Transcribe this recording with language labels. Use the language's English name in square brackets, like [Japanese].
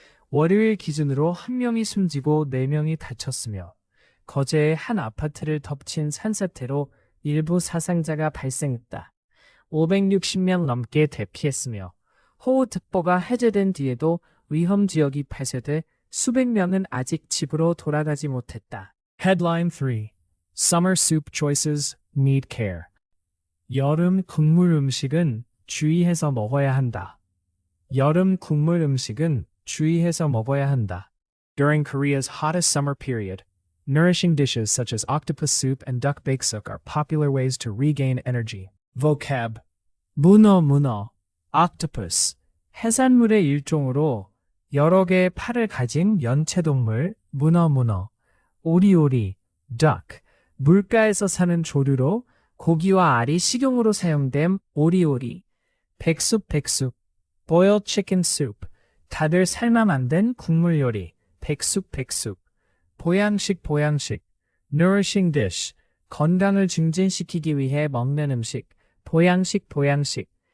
[Korean] 월요일 기준으로 1명이 숨지고 4명이 다쳤으며 거제의 한 아파트를 덮친 산사태로 일부 사상자가 발생했다. 560명 넘게 대피했으며 호우특보가 해제된 뒤에도 위험 지역이 폐쇄돼 수백 명은 아직 집으로 돌아가지 못했다. [English] Headline 3. Summer soup choices need care. [Korean] 여름 국물 음식은 주의해서 먹어야 한다. 여름 국물 음식은 주의해서 먹어야 한다. [English] During Korea's hottest summer period, nourishing dishes such as octopus soup and duck baeksuk are popular ways to regain energy. [Korean] vocab, 문어, 문어, octopus, 해산물의 일종으로 여러 개의 팔을 가진 연체동물, 문어, 문어, 오리오리, duck, 물가에서 사는 조류로 고기와 알이 식용으로 사용됨 오리오리, 백숙, [English] boiled chicken soup, [Korean] 다들 삶아 만든 국물 요리, 백숙, 보양식, [English] nourishing dish, [Korean] 건강을 증진시키기 위해 먹는 음식, 보양식.